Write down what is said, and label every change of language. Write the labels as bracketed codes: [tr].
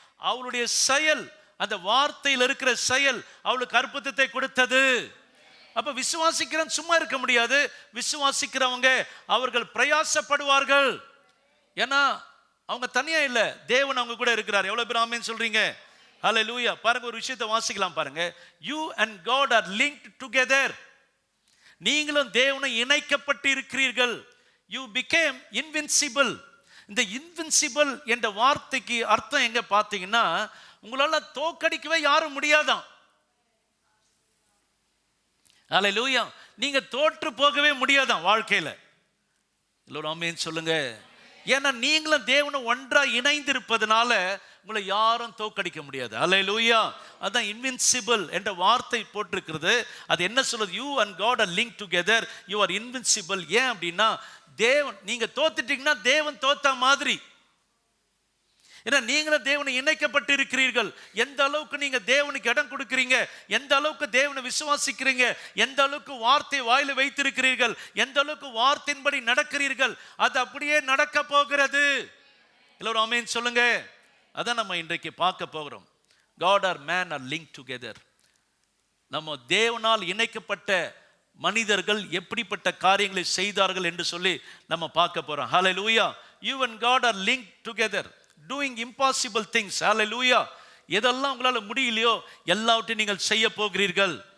[ta] அவளுடைய செயல், அந்த வார்த்தையில் இருக்கிற செயல் அவளுக்கு அற்புதத்தை கொடுத்தது. அப்ப விசுவாசிக்கிறவன் சும்மா இருக்க முடியாது. விசுவாசிக்கிறவங்க அவர்கள் பிரயாசப்படுவார்கள். ஏன்னா அவங்க தனியா இல்ல, தேவன் அவங்க கூட இருக்கிறார். எவ்வளவு பேர் ஆமென் சொல்றீங்க? ஹல்லேலூயா. பாருங்க, ஒரு விஷயத்தை வாசிக்கலாம் பாருங்க. [en] You and God are linked together. [ta] நீங்களும் தேவனை இணைக்கப்பட்டு இருக்கிறீர்கள். [en] You became invincible. [ta] இந்த invincible என்ற வார்த்தைக்கு அர்த்தம் எங்க பாத்தீங்கன்னா, உங்களால தோக்கடிக்கவே யாரும் முடியாதான். ஹல்லேலூயா. நீங்க தோற்று போகவே முடியாதான் வாழ்க்கையில. எல்லோரும் ஆமென் சொல்லுங்க. ஏன்னா நீங்களும் தேவனும் ஒன்றா இணைந்து இருப்பதனால உங்களை யாரும் தோக்கடிக்க முடியாது. ஹல்லேலூயா. அதான் இன்வின்சிபிள் என்ற வார்த்தை போட்டிருக்கிறது. அது என்ன சொல்லுது? [en] You and God are link together. You are invincible. [ta] ஏன் அப்படின்னா, தேவன், நீங்க தோத்துட்டீங்கன்னா தேவன் தோத்த மாதிரி. ஏன்னா நீங்களும் தேவனை இணைக்கப்பட்டு இருக்கிறீர்கள். எந்த அளவுக்கு நீங்க தேவனுக்கு இடம் கொடுக்கிறீங்க, எந்த அளவுக்கு தேவனை விசுவாசிக்கிறீங்க, எந்த அளவுக்கு வார்த்தை வாயில வைத்திருக்கிறீர்கள், எந்த அளவுக்கு வார்த்தையின்படி நடக்கிறீர்கள், அது அப்படியே நடக்க போகிறது. எல்லாரும் ஆமென் சொல்லுங்க. அதான் நம்ம இன்றைக்கு பார்க்க போகிறோம். [en] God or man are linked together. [ta] நம்ம தேவனால் இணைக்கப்பட்ட மனிதர்கள் எப்படிப்பட்ட காரியங்களை செய்தார்கள் என்று சொல்லி நம்ம பார்க்க போறோம். [en] Hallelujah. You and God are linked together, doing impossible things. Hallelujah. [ta] எதெல்லாம் உங்களால முடியலையோ எல்லாவற்றையும் நீங்கள் செய்ய போகிறீர்கள்.